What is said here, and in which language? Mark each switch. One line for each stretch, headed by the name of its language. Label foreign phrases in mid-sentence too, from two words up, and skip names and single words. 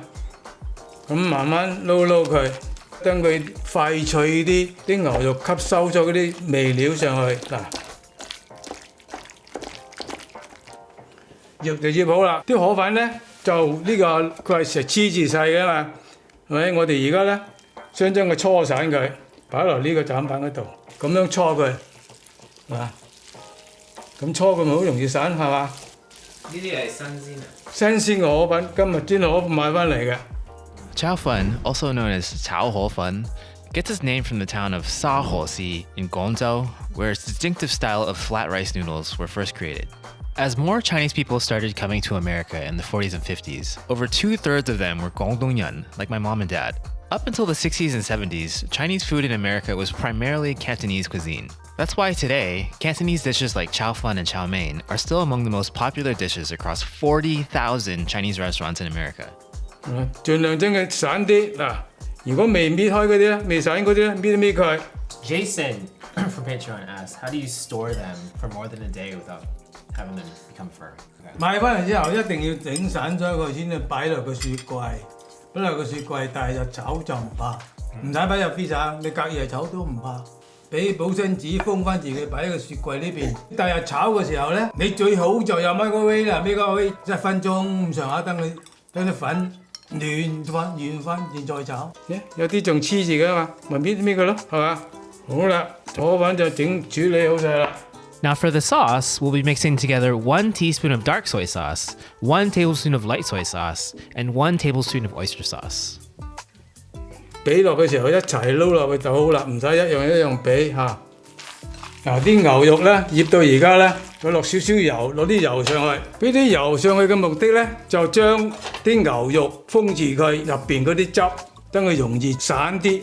Cantonese: 咁慢慢撈佢，等佢快脆啲，啲牛肉吸收咗嗰啲味料上去嗱。醃就醃好啦，啲河粉咧就呢個佢係成黐住晒嘅嘛，係咪？我哋而家咧想將佢搓散佢，擺落呢個斬板嗰度，咁樣搓佢，嗱，咁搓佢咪好容易散係嘛？呢啲係新鮮啊！新鮮嘅河粉，今日專河買翻嚟嘅。
English: Chow fun, also known as chow ho fun, gets its name from the town of Saucy in Guangzhou, where its distinctive style of flat rice noodles were first created. As more Chinese people started coming to America in the 40s and 50s, over 2/3 of them were Guangdongyan, like my mom and dad. Up until the 60s and 70s, Chinese food in America was primarily Cantonese cuisine. That's why today, Cantonese dishes like chow fun and chow mein are still among the most popular dishes across 40,000 Chinese restaurants in America.
Cantonese: 盡量將佢散啲嗱，如果未搣開嗰啲咧，未散嗰啲咧，搣佢。
English: Jason from Patreon asked, how do you store them for more than a day without having them become firm? Okay.
Cantonese: 買翻嚟之後一定要整散咗佢先至擺落個雪櫃，擺落個雪櫃，但係就炒就唔怕，唔使擺入 freezer，你隔夜炒都唔怕。俾保鮮紙封翻自己，擺喺個雪櫃呢邊。第日炒嘅時候咧，你最好就有 microwave 啦，microwave 1分鐘咁上下，等啲粉軟翻，然再炒。有啲仲黐住嘅嘛，咪搣佢咯，係嘛？好啦，河粉就處理好晒啦。
English: Now for the sauce, we'll be mixing together 1 teaspoon of dark soy sauce, 1 tablespoon of light soy sauce, and 1 tablespoon of oyster sauce.
Cantonese: 俾落嘅時候一齊撈落去就好啦，唔使一樣一樣俾嚇。嗱啲牛肉咧醃到而家咧，佢落少少油，攞啲油上去，俾啲油上去嘅目的咧就將啲牛肉封住佢入邊嗰啲汁，等佢容易散啲。